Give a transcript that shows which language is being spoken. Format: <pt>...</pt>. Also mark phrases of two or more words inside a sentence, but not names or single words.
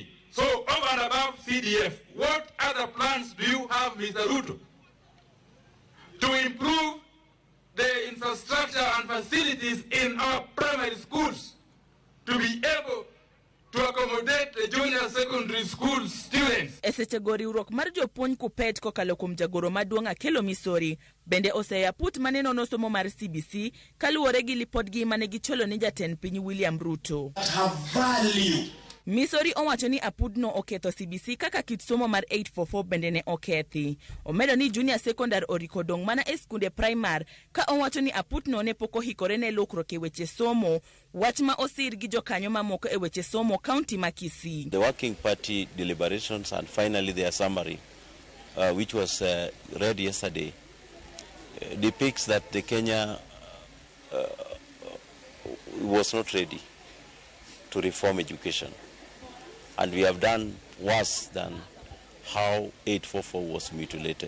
<en>So, over and above CDF, what other plans do you have, Mr. Ruto, to improve the infrastructure and facilities in our primary schools to be able to accommodate the junior secondary school students?</en> <luo>Esechego riwruok mar jopuonj kupet kokalo kuom jagoro maduong' Akelo Misori bende oseya put maneno nosomo mar CBC kaluwore gi lipodgi mane gicholo ni jatend piny William Ruto. Misori owacho ni apudno oketho CBC kaka kit somo mar 844 bende ne okethi. Omedo ni</luo> <en>junior secondary</en> <luo>oriko dong mana e skunde primary ka owacho ni apudno ne poko hikore ne lokruok e weche somo, wach ma osir gi jokanyo mamoko e weche somo county ma Kisii.</luo> <en>The Working Party deliberations and finally their summary, which was read yesterday, depicts that the Kenya was not ready to reform education. And we have done worse than how 844 was mutilated.</en>